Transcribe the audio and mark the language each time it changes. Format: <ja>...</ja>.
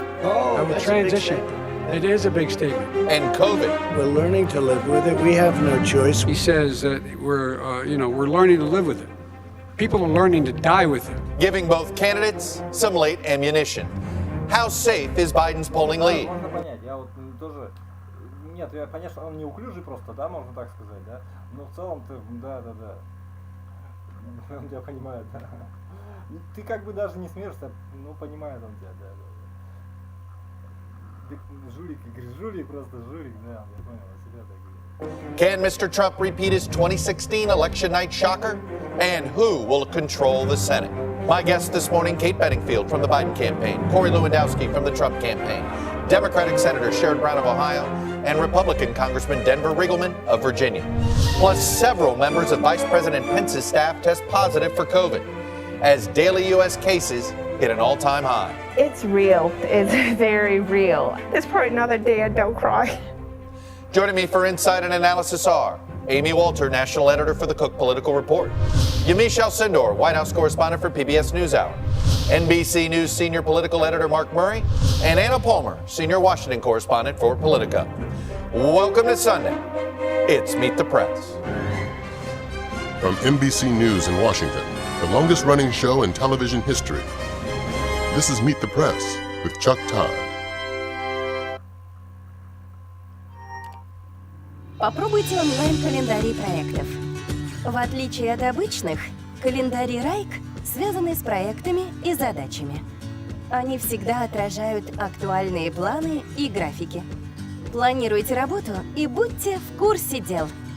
<en>I would transition. It is a big statement. And COVID. We're learning to live with it. We have no choice. He says that we're learning to live with it. People are learning to die with it. Giving both candidates some late ammunition. How safe is Biden's polling lead?</en> <ru>Можно понять, я вот тоже... Нет, я понятно, что он неуклюжий просто, да, можно так сказать, да? Но в целом-то, да. Он тебя понимает, да. Ты как бы даже не смеешься, но понимает он тебя, да. Жулик, говорит, жулик, просто жулик, да, я понял, себя так говорит.</ru> <en>Can Mr. Trump repeat his 2016 election night shocker? And who will control the Senate? My guest this morning, Kate Bedingfield from the Biden campaign, Corey Lewandowski from the Trump campaign, Democratic Senator Sherrod Brown of Ohio, and Republican Congressman Denver Riggleman of Virginia. Plus several members of Vice President Pence's staff test positive for COVID, as daily U.S. cases hit an all-time high. It's real. It's very real. It's probably another day I don't cry. Joining me for insight and analysis are Amy Walter, national editor for the Cook Political Report, Yamiche Alcindor, White House correspondent for PBS NewsHour, NBC News senior political editor Mark Murray, and Anna Palmer, senior Washington correspondent for Politico. Welcome to Sunday. It's Meet the Press. From NBC News in Washington, the longest-running show in television history. This is Meet the Press with Chuck Todd.</en> <ru>Попробуйте онлайн-календарий проектов. В отличие от обычных, календари Райк связаны с проектами и задачами. Они всегда отражают актуальные планы и графики. Планируйте работу и будьте в курсе дел.</ru>